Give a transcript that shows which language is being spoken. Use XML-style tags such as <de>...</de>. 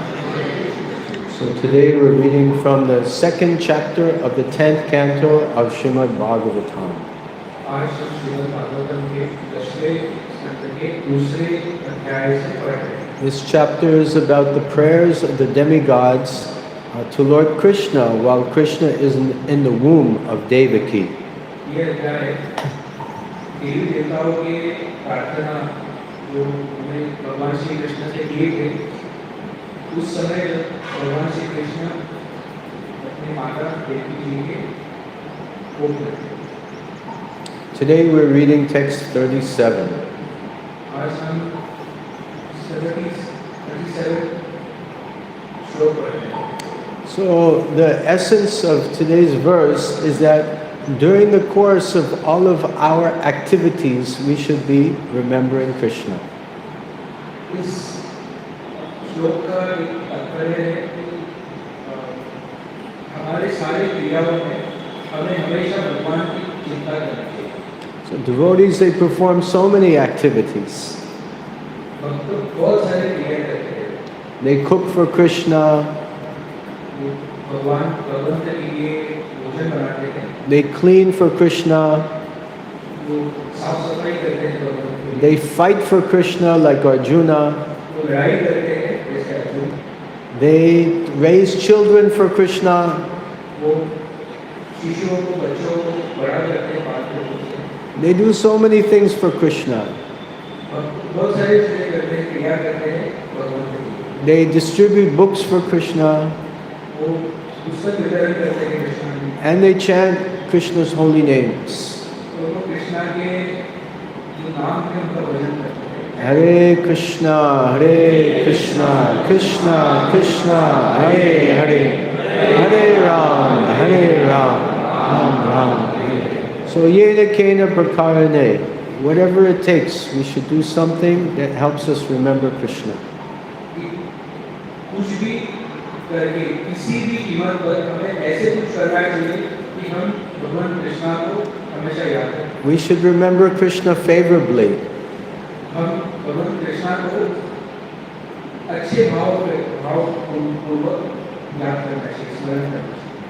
<en>So today we're reading from the second chapter of the 10th canto of Srimad Bhagavatam.</en> <hi>आज श्रीमद् भागवतम के 10वें स्कंद के दूसरे अध्याय से पढ़ रहे हैं।</hi> <en>This chapter is about the prayers of the demigods to Lord Krishna while Krishna is in the womb of Devaki.</en> <hi>ये अध्याय देवी देवताओं के प्रार्थना जो उन्हें भगवान श्री कृष्ण से किए थे उस समय जब भगवान श्री कृष्ण अपने माता देवी जी के कोख में थे।</hi> <en>Today we're reading text 37.</en> <hi>आज हम 37 श्लोक पढ़ रहे हैं।</hi> <en>So the essence of today's verse is that during the course of all of our activities, we should be remembering Krishna.</en> <hi>इस श्लोक का एक तात्पर्य है कि हमारे सारे क्रियाओं में हमें हमेशा भगवान की चिंता करनी चाहिए।</hi> <en>So devotees, they perform so many activities.</en> <hi>भक्त बहुत सारे क्रिया करते हैं।</hi> <en>They cook for Krishna.</en> <hi>भगवान के लिए भोजन बनाते हैं।</hi> <en>They clean for Krishna.</en> <hi>वो साफ सफाई करते हैं भगवान के लिए।</hi> <en>They fight for Krishna like Arjuna.</en> <hi>वो लड़ाई करते हैं जैसे Arjun.</hi> <en>They raise children for Krishna.</en> <hi>वो शिशुओं को बच्चों को बड़ा करते हैं पालते हैं।</hi> <en>They do so many things for Krishna.</en> <hi>बहुत सारी चीजें करते हैं क्रिया करते हैं भगवान के लिए।</hi> <en>They distribute books for Krishna.</en> <hi>वो पुस्तक वितरण करते हैं कृष्ण की।</hi> <en>And they chant Krishna's holy names.</en> <hi>तो वो कृष्णा के जो नाम है उनका भजन करते हैं।</hi> <sa>Hare Krishna, Krishna Krishna, Hare Hare, Hare Ram, Ram Ram.</sa> <en>So</en> <sa>yena kena prakarane,</sa> <en>whatever it takes, we should do something that helps us remember Krishna.</en> <hi>कुछ भी करके किसी भी कीमत पर हमें ऐसे कुछ करना चाहिए कि हम भगवान कृष्णा को हमेशा याद करें।</hi> <en>We should remember Krishna favorably.</en> <hi>हम भगवान कृष्णा को अच्छे भावपूर्वक याद करना चाहिए, स्मरण करना चाहिए।</hi>